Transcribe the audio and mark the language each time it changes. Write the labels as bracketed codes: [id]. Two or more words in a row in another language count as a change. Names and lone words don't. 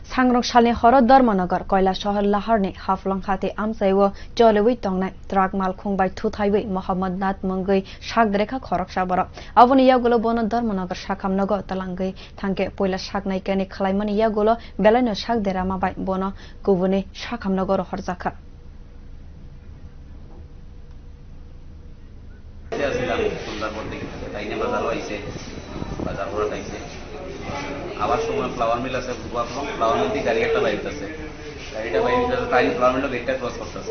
[brx] थांग्रंसालनि हर धर्मनगर कयला शहर लाहरनि हाफलं खाते आमसाइव चलेवै तंनाय ट्राक माल खुंबाय थुथाइवै मोहम्मद नाथ मंगै सागद्रेखा खरकसा बर अबनि यागुलो बन धर्मनगर साखामनग तलांगै थांके पयला सागनाय केनि खलाइमनि यागुलो बेलायनो सागदेरा माबाय बन गुबुनि साखामनगर हरजाखा [bn] আবার সময় ফ্লাওয়ার মিল আছে ফ্লাওয়ার মিল থেকে গাড়ি একটা বাইরেছে গাড়িটা বাইরে তাই ফ্লাওয়ার মিলটা গেটটা ক্রস করতেছে